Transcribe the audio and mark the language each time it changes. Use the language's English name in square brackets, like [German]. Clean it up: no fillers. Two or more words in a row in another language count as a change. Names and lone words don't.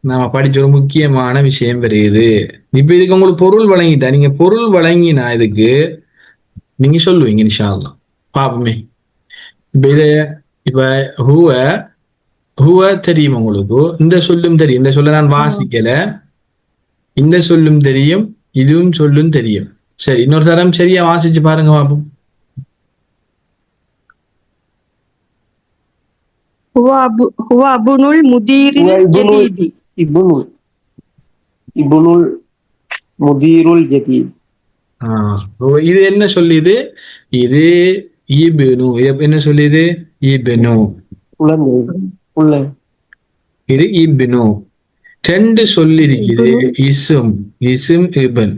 [Tamil] நாம படிச்ச ஒரு முக்கியமான விஷயம் வருது. இப்ப இதுக்கு உங்களுக்கு பொருள் வழங்கிட்டா, நீங்க பொருள் வழங்கினா இதுக்கு நீங்க சொல்லுவீங்க [Arabic] إن شاء الله. [Tamil] பாப்போமே. இப்ப இது இப்ப [Arabic] هو هو [Tamil] தெரியும் உங்களுக்கு, இந்த சொல்லும் தெரியும். இந்த சொல்ல நான் வாசிக்கல, இந்த சொல்லும் தெரியும், இதுவும் சொல்லும் தெரியும். சரி, இன்னொரு தரம் சரியா வாசிச்சு பாருங்க பாப்போம். [Arabic] هو ابن المدير الجديد. ابن المدير الجديد. [Tamil] இது என்ன சொல்லுது? இது இப்னு. இது என்ன சொல்லுது? இப்னு. இது இப்னு. ரெண்டு சொல்லி இருக்குது, [Arabic] اسم اسم ابن.